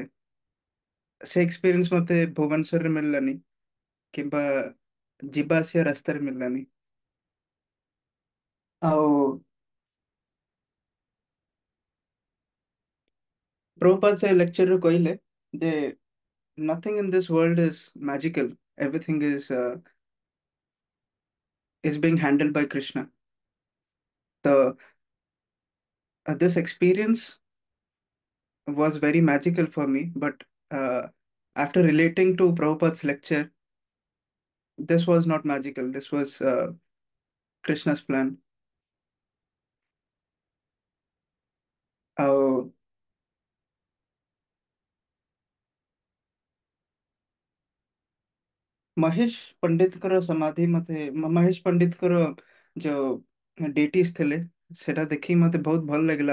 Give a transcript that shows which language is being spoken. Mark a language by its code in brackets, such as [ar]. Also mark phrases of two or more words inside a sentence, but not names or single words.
[or] ସେ ଏକ୍ସପିରିଏନ୍ସ ମତେ ଭୁବନେଶ୍ୱରରେ ମିଳିଲାନି କିମ୍ବା ଯିବା ଆସିବା ରାସ୍ତାରେ ମିଳିଲାନି। ଆଉ ପ୍ରଭୁପାଦ ସେ ଲେକ୍ଚରରେ କହିଲେ ଯେ [en] nothing in this world is magical. Everything is being handled by Krishna. The this experience was very magical for me, but after relating to Prabhupada's lecture, this was not magical. This was Krishna's plan. [or] ଆଉ ମହେଶ ପଣ୍ଡିତଙ୍କର ସମାଧି ମତେ ମହେଶ ପଣ୍ଡିତଙ୍କର ଯୋଉ ଡେଟିସ୍ ଥିଲେ ସେଟା ଦେଖି ମତେ ବହୁତ ଭଲ ଲାଗିଲା।